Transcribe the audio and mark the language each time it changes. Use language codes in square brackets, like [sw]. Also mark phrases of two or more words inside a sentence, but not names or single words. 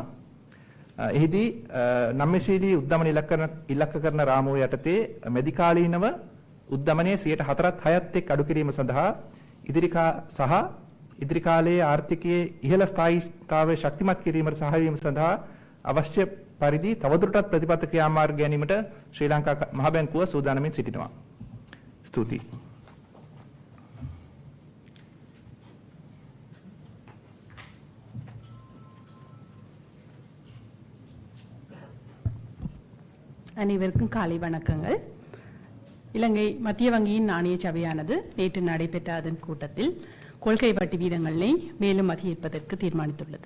[si] එහිදී නම්‍යශීලී උද්දමන ඉලක්ක කරන රාමුව යටතේ මැදිකාලීනව උද්දමනයේ 4%ත් එක් අඩු කිරීම සඳහා ඉදිරි කාලයේ ආර්ථිකයේ ඉහළ ස්ථායීතාවය ශක්තිමත් කිරීමට සහාය වීම සඳහා අවශ්‍ය පරිදි තවදුරටත් ප්‍රතිපත්ති ක්‍රියාමාර්ග ගැනීමට ශ්‍රී ලංකා මහ බැංකුව සූදානමින් සිටිනවා. ස්තුතියි. [ta] அனைவருக்கும் காலை வணக்கங்கள். இலங்கை மத்திய வங்கியின் நாணய சபையானது நேற்று நடைபெற்ற அதன் கூட்டத்தில் கொள்கை வட்டி வீதங்களை மேலும் அதிகரிப்பதற்கு தீர்மானித்துள்ளது.